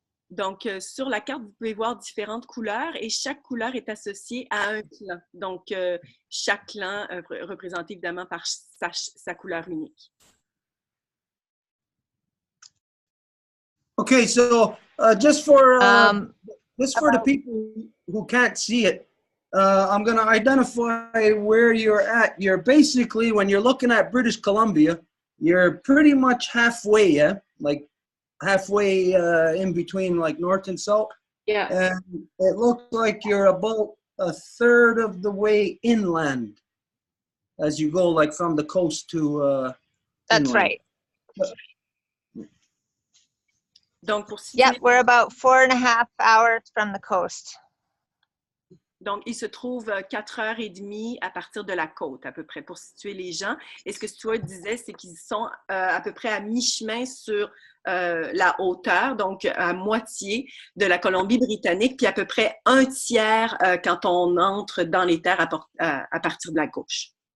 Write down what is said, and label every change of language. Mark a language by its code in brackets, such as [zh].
[fr] Donc, sur la carte, vous pouvez voir différentes couleurs et chaque couleur est associée à un clan. Donc, chaque clan représenté évidemment par sa couleur unique. [en] Okay, so just for the people who can't see it, I'm going to identify where you're at. You're basically, when you're looking at British Columbia, you're pretty much halfway, yeah? Like halfway in between like north and south. Yeah. And it looks like you're about a third of the way inland as you go like from the coast to That's inland. right. [fr] Donc, pour [en] Yeah, we're about 4.5 hours from the coast. [fr] Donc, il se trouve 4h30 à partir de la côte, à peu près, pour situer les gens. Et ce que Stuart disait, c'est qu'ils sont à peu près à mi-chemin sur la hauteur, donc à moitié de la Colombie-Britannique, puis à peu près un tiers quand on entre dans les terres à partir de la gauche.